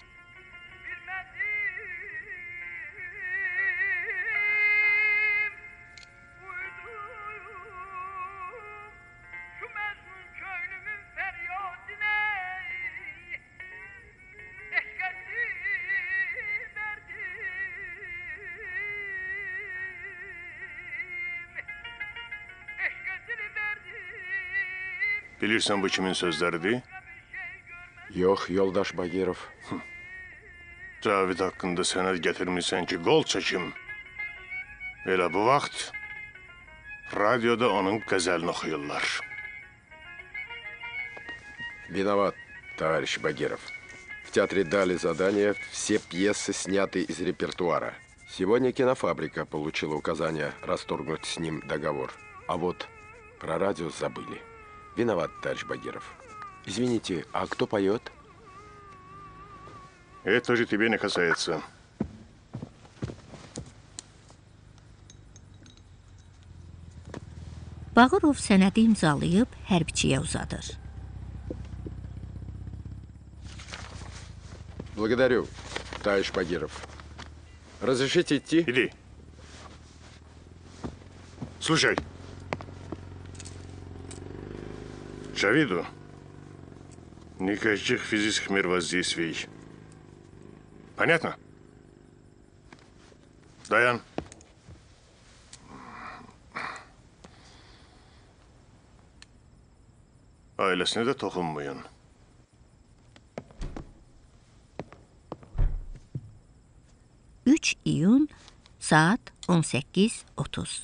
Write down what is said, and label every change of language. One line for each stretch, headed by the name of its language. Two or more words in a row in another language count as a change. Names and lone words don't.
Azerbaijani: Bilirsən bu kimin sözləridir? Yox, yoldaş Bagirov. Cavid haqqında sənəd gətirmirsən ki, qol çəkim. Elə bu vaxt Radyoda onun qəzəlini oxuyurlar.
Russian: Виноват, товарищ Багиров. В театре дали задание, все пьесы сняты из репертуара. Сегодня кинофабрика получила указание расторгнуть с ним договор. А вот про радио забыли. Виноват, товарищ Багиров. Извините, а кто поет? Это же тебе не касается.
Azerbaijani: Bağırov sənədi imzalayıb hərbiçiyə uzadır.
Russian: Благодарю, товарищ Багиров. Разрешите идти? Иди. Слушай. Джавиду, никаких физических мер воздействий. Понятно?
Azerbaijani: Dayan.
Turkish: Ailesine de dokunmayın.
Azerbaijani: İyun saat 18:30.